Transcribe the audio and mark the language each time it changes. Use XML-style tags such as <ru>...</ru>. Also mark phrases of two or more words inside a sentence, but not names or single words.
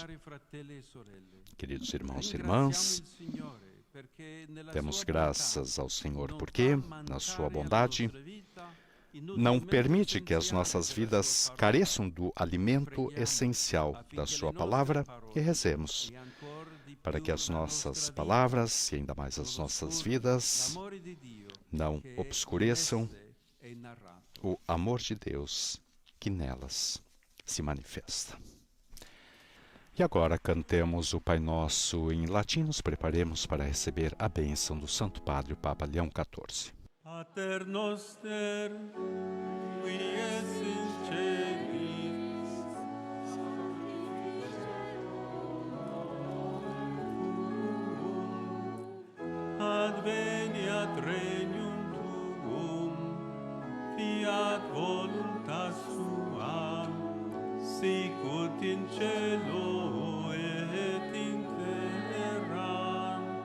<pt>Queridos irmãos e irmãs, demos graças ao Senhor porque, na sua bondade, não permite que as nossas vidas careçam do alimento essencial da sua palavra e rezemos para que as nossas palavras e ainda mais as nossas vidas não obscureçam o amor de Deus que nelas se manifesta. E agora cantemos o Pai Nosso em latim, nos preparemos para receber a bênção do Santo Padre, o Papa Leão XIV.</pt> <la>Pater noster, qui es in celis, adveniat regnum tuum, fiat voluntas tua, sicut in cielo et in terra.</la>